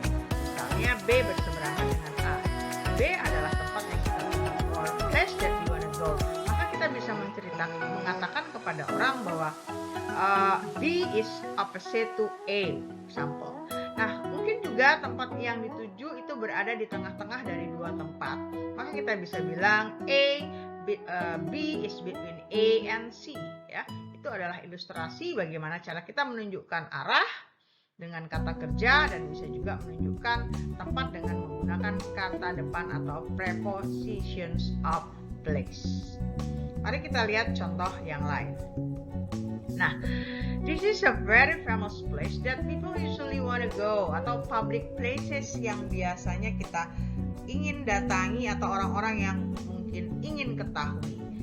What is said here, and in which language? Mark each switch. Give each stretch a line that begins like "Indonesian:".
Indonesian: Misalnya B berseberangan dengan A. B adalah tempat yang kita tuju
English: or place that you wanna go.
Indonesian: Maka kita bisa mengatakan kepada orang bahwa
English: B is opposite to A, example.
Indonesian: Nah, mungkin juga tempat yang dituju itu berada di tengah-tengah dari dua tempat. Maka kita bisa bilang
English: B is between A and C
Indonesian: ya. Itu adalah ilustrasi bagaimana cara kita menunjukkan arah dengan kata kerja dan bisa juga menunjukkan tempat dengan menggunakan kata depan atau prepositions of place. Mari kita lihat contoh yang lain. Nah,
English: this is a very famous place that people usually want to go,
Indonesian: atau public places yang biasanya kita ingin datangi atau orang-orang yang mungkin ingin ketahui.